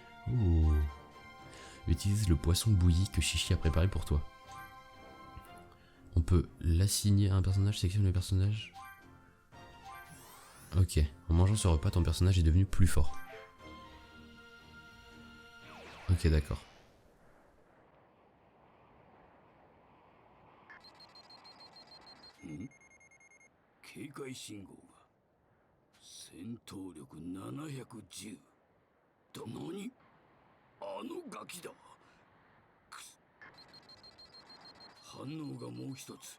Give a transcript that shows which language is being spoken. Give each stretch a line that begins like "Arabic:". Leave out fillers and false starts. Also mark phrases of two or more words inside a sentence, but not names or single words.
French: Utilise le poisson bouilli que Chichi a préparé pour toi. On peut l'assigner à un personnage, sélectionne le personnage. Ok, en mangeant ce repas, ton personnage est devenu plus fort. Ok, d'accord. Hmm?
Japanese: 警戒信号が戦闘力710だ。何？あのガキだ。反応がもう一つ。